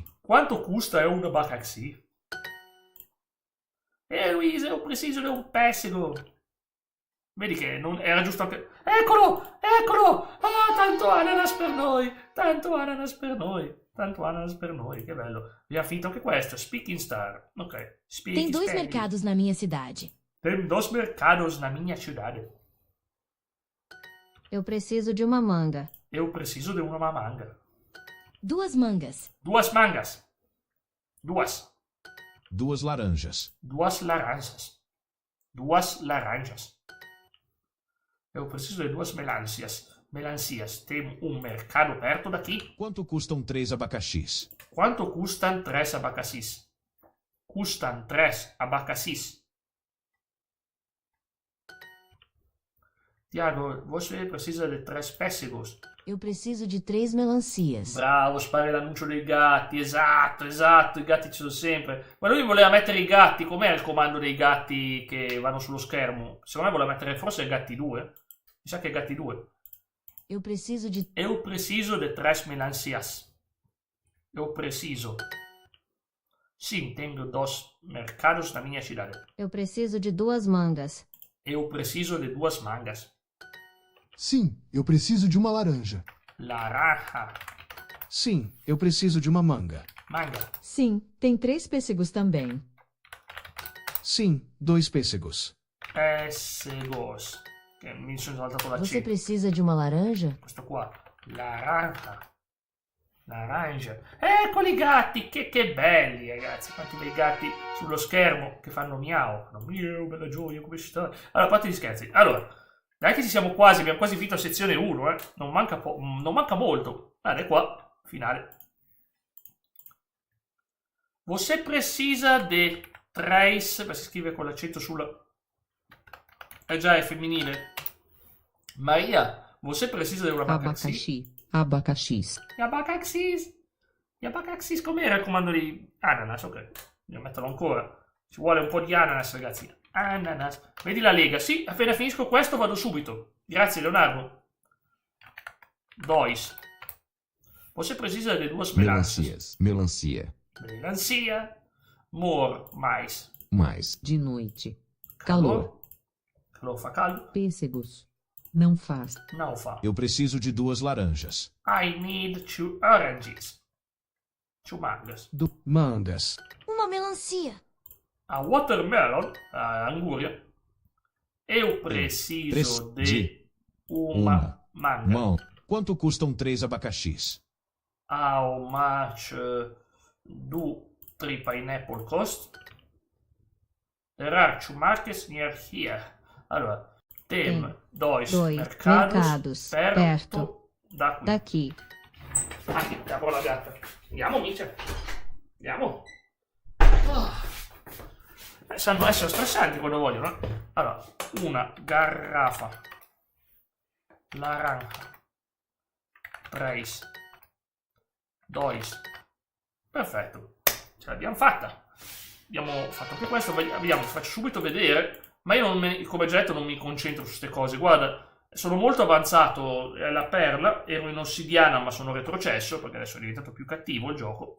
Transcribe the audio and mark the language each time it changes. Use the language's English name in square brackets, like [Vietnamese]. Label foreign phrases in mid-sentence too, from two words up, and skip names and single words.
[Italian] Quanto costa un abacaxi? Luisa, ho preciso di un pessego. Vedi che non era giusto anche... Eccolo! Ah, tanto ananas per noi. Che bello. Abbiamo finito anche questo. [English] Speaking Star. Ok. Speaking [Portuguese] Tem 2 Spanish. mercados na minha cidade. Tem 2 mercados na minha cidade. Eu preciso de uma manga. Eu preciso de una manga. 2 mangas. 2 mangas. 2. 2 laranjas. 2 laranjas. 2 laranjas. Eu preciso de 2 melancias. Melancias. Tem um mercado perto daqui? Quanto custam 3 abacaxis? Quanto custam 3 abacaxis? Custam 3 abacaxis. Tiago, você precisa de 3 pêssegos. Eu preciso de 3 melancias. [Italian] Bravo, spari l'annuncio dei gatti. Esatto, esatto, i gatti ci sono sempre. Ma lui voleva mettere i gatti. Com'è il comando dei gatti che vanno sullo schermo? Secondo me voleva mettere forse gatti 2. Mi sa che è gatti 2. [Portuguese] Eu preciso de 3 melancias. Eu preciso. Sim, tenho 2 mercados na minha cidade. Eu preciso de 2 mangas. Eu preciso de 2 mangas. Sim, eu preciso de uma laranja. Laranja. Sim, eu preciso de uma manga. Manga. Sim, tem 3 pêssegos também. Sim, 2 pêssegos. Pêssegos. [Italian] Che mi sono saltato la [Portuguese] Você C. precisa de uma laranja? [Italian] Questo qua. [Portuguese] Laranja. Laranja. [Italian] Eccoli i gatti. Che belli, ragazzi. Quanti bei gatti sullo schermo che fanno miau. Fanno miau, bella gioia, come stai? Allora, a parte gli scherzi. Allora, dai che ci siamo quasi. Abbiamo quasi finito sezione 1, Non manca molto. Guarda, è qua. Finale. [Portuguese] Você precisa de 3. [Italian] Beh, si scrive con l'accento sulla... già, è femminile. [Portuguese] Maria, você precisa de un abacaxi? Abacaxis. [Italian] Gli abacaxis, com'era il comando di ananas? Ok, devo metterlo ancora. Ci vuole un po' di ananas, ragazzi. Ananas. Vedi la lega? Sì, appena finisco questo vado subito. Grazie, Leonardo. 2. [Portuguese] Você precisa de 2 melancias. Melancia. Melancia. More, mais. Mais. De noite. Calor. Calor [Italian] fa caldo. [Portuguese] Pêssegos. Não faz. Não fa. Eu preciso de 2 laranjas. [English] I need 2 oranges. 2 mangas. [Portuguese] Mangas. Uma melancia. [English] A watermelon, [Portuguese] a anguria. Eu preciso de uma manga. Quanto custam 3 abacaxis? [English] How much do 3 pineapple cost? There are 2 markets near here. [Italian] Allora, [Portuguese] tem 2 mercados perto daqui. [Italian] Andiamo la gatta. Andiamo, Micia. Andiamo. Sanno essere stressanti quando vogliono. Allora, una garrafa. Laranja. 3. 2. Perfetto. Ce l'abbiamo fatta. Abbiamo fatto anche questo. Vediamo, ti faccio subito vedere. Ma io, come già detto, non mi concentro su queste cose. Guarda, sono molto avanzato. È la perla. Ero in ossidiana, ma sono retrocesso, perché adesso è diventato più cattivo il gioco.